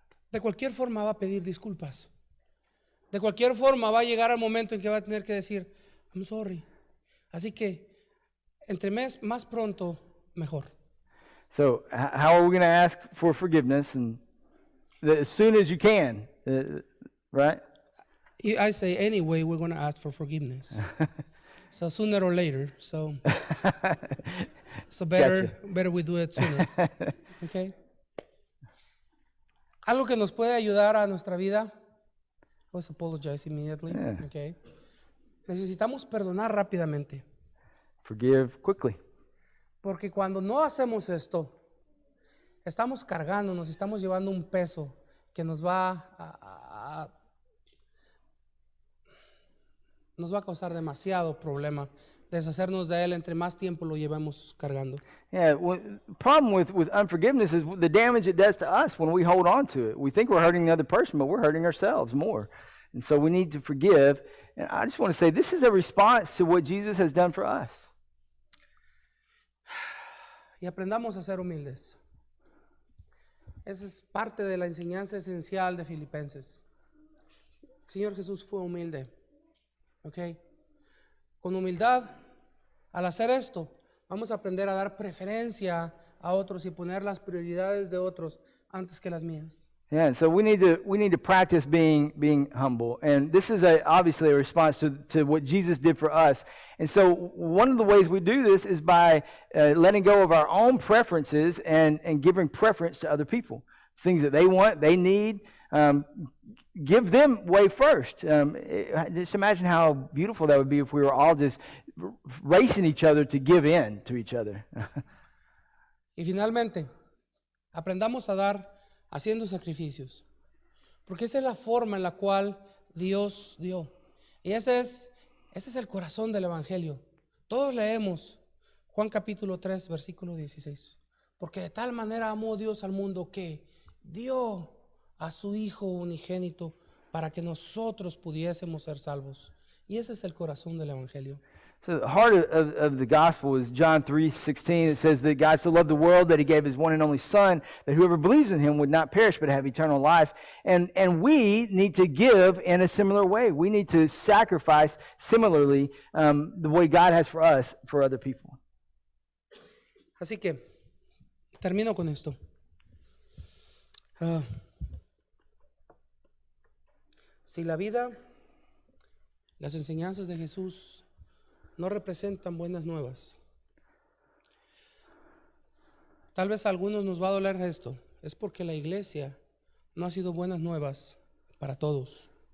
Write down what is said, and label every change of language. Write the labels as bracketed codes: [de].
[es] De cualquier forma va a pedir disculpas. De cualquier forma va a llegar al momento en que va a tener que decir, [en] I'm sorry. [es] Así que, entre más pronto, mejor. [en] So how are we going to ask for forgiveness? And as soon as you can, right? I say anyway, we're going to ask for forgiveness. So sooner or later. So better we do it sooner. Okay? [es] Algo que nos puede ayudar a nuestra vida. [en] Let's apologize immediately. Yeah. [es] Okay. Necesitamos perdonar rápidamente. [en] Forgive quickly. [es] Porque cuando no hacemos esto, estamos cargándonos, estamos llevando un peso que nos va a causar demasiado problema. Deshacernos de él entre más tiempo lo llevamos cargando. [en] Yeah, problem with unforgiveness is the damage it does to us when we hold on to it. We think we're hurting the other person, but we're hurting ourselves more. And so we need to forgive. And I just want to say this is a response to what Jesus has done for us. [es] Y aprendamos a ser humildes. Esa es parte de la enseñanza esencial de Filipenses. El Señor Jesús fue humilde. ¿Ok? Con humildad, al hacer esto, vamos a aprender a dar preferencia a otros y poner las prioridades de otros antes que las mías. [en] Yeah, and so we need to practice being humble, and this is obviously a response to what Jesus did for us. And so one of the ways we do this is by letting go of our own preferences and giving preference to other people, things that they want, they need. Give them way first. Just imagine how beautiful that would be if we were all just racing each other to give in to each other. [es] Y finalmente, aprendamos a dar haciendo sacrificios, porque esa es la forma en la cual Dios dio. Y ese es el corazón del Evangelio. Todos leemos Juan capítulo 3, versículo 16. Porque de tal manera amó Dios al mundo que dio a su Hijo unigénito para que nosotros pudiésemos ser salvos. Y ese es el corazón del Evangelio. [en] So the heart of the gospel is John 3:16. It says that God so loved the world that he gave his one and only Son, that whoever believes in him would not perish but have eternal life. And we need to give in a similar way. We need to sacrifice similarly the way God has for us, for other people. [es] Así que termino con esto. Si la vida, las enseñanzas de Jesús no representan buenas nuevas, tal vez a algunos nos va a doler esto, es porque la iglesia no ha sido buenas nuevas para todos.